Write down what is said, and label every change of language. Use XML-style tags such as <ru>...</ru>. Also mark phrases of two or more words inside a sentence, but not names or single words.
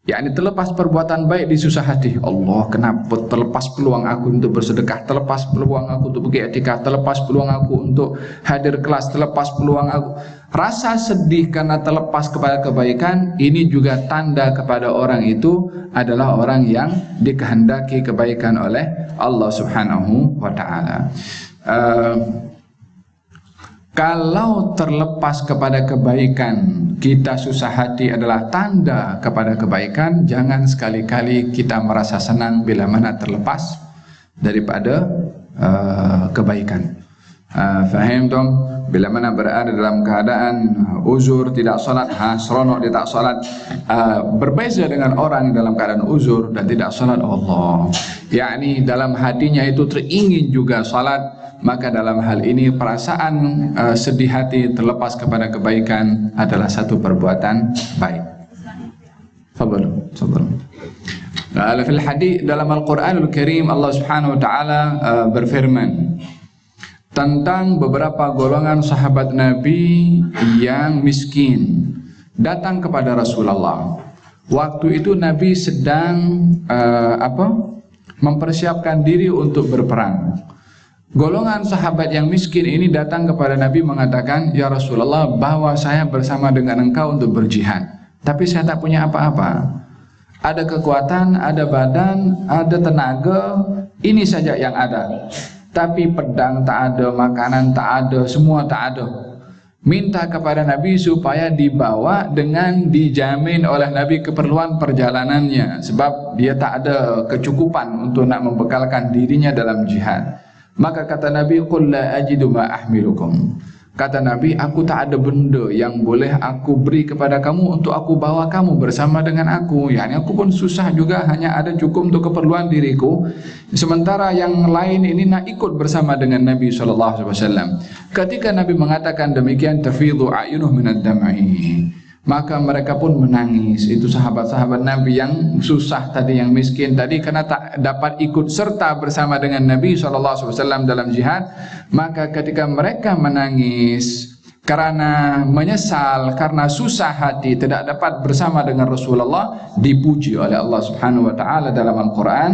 <ms>yakni terlepas perbuatan baik di susah hati. Allah, kenapa terlepas peluang aku untuk bersedekah, terlepas peluang aku untuk pergi i'tikaf, terlepas peluang aku untuk hadir kelas, terlepas peluang aku. Rasa sedih karena terlepas kepada kebaikan ini juga tanda kepada orang itu adalah orang yang dikehendaki kebaikan oleh Allah</ms> <ar>Subhanahu wa taala.</ar> <ms>Kalau terlepas kepada kebaikan kita susah hati adalah tanda kepada kebaikan, jangan sekali-kali kita merasa senang bila mana terlepas daripada kebaikan. Faham dong? Bila mana berada dalam keadaan uzur, tidak salat, seronok dia tak salat, berbeza dengan orang dalam keadaan uzur dan tidak salat. Allah, yakni dalam hatinya itu teringin juga salat, maka dalam hal ini perasaan sedih hati terlepas kepada kebaikan adalah satu perbuatan baik. Fadhal.</ms> <ar>Fil hadis</ar> <ms>dalam</ms> <ar>Al-Qur'anul Karim</ar> <ms>Allah</ms> <ar>Subhanahu wa taala</ar> <ms>berfirman tentang beberapa golongan sahabat Nabi yang miskin datang kepada Rasulullah. Waktu itu Nabi sedang mempersiapkan diri untuk berperang. Golongan sahabat yang miskin ini datang kepada Nabi mengatakan, "Ya Rasulullah, bawa saya bersama dengan engkau untuk berjihad. Tapi saya tak punya apa-apa. Ada kekuatan, ada badan, ada tenaga, ini saja yang ada. Tapi pedang tak ada, makanan tak ada, semua tak ada." Minta kepada Nabi supaya dibawa dengan dijamin oleh Nabi keperluan perjalanannya, sebab dia tak ada kecukupan untuk nak membekalkan dirinya dalam jihad. Maka kata Nabi,</ms> <ar>"Qul la ajidu ma ahmilukum."</ar> <ms>Kata Nabi, aku tak ada benda yang boleh aku beri kepada kamu untuk aku bawa kamu bersama dengan aku. Yani aku pun susah juga, hanya ada cukup untuk keperluan diriku. Sementara yang lain ini nak ikut bersama dengan Nabi SAW. Ketika Nabi mengatakan demikian,</ms> <ar>tafidhu a'yunuh minad dam'i,</ar> <ms>maka mereka pun menangis. Itu sahabat-sahabat Nabi yang susah tadi, yang miskin tadi, karena tak dapat ikut serta bersama dengan Nabi SAW dalam jihad. Maka ketika mereka menangis karena menyesal, karena susah hati tidak dapat bersama dengan Rasulullah, dipuji oleh Allah</ms> <ar>Subhanahu wa taala</ar> <ms>dalam Al-Qur'an.</ms>